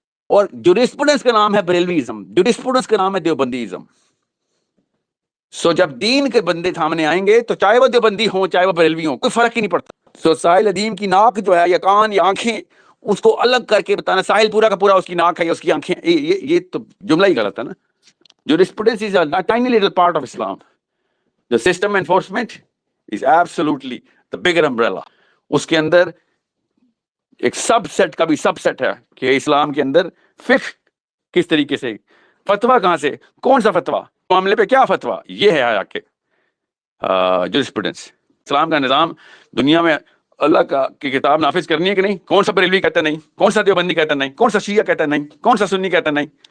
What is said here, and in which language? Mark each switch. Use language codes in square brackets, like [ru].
[ur] اور جورسپروڈنس کا نام ہے بریلویزم، جورسپروڈنس کا نام ہے دیوبندیزم. سو جب دین کے بندے سامنے آئیں گے تو چاہے وہ دیوبندی ہوں چاہے وہ بریلوی ہوں، کوئی فرق ہی نہیں پڑتا. سو ساحل ادیم کی ناک جو ہے یا کان یا آنکھیں، اس کو الگ کر کے بتانا ساحل پورا کا پورا اس کی ناک ہے یا اس کی آنکھیں، یہ تو جملہ ہی غلط ہے نا. [en] Jurisprudence is a tiny little part of Islam. The system enforcement is absolutely the bigger umbrella. [ur] اس کے اندر ایک سب سیٹ کا بھی سب سیٹ ہے کہ اسلام کے اندر فقہ کس طریقے سے، فتویٰ کہاں سے، کون سا فتویٰ، معاملے پہ کیا فتویٰ، یہ ہے آ کے جورسپروڈنس. اسلام کا نظام دنیا میں اللہ کا کی کتاب نافذ کرنی ہے کہ نہیں؟ کون سا بریلوی کہتا نہیں، کون سا دیوبندی کہتا نہیں، کون سا شیعہ کہتا نہیں، کون سا سنی کہتا نہیں.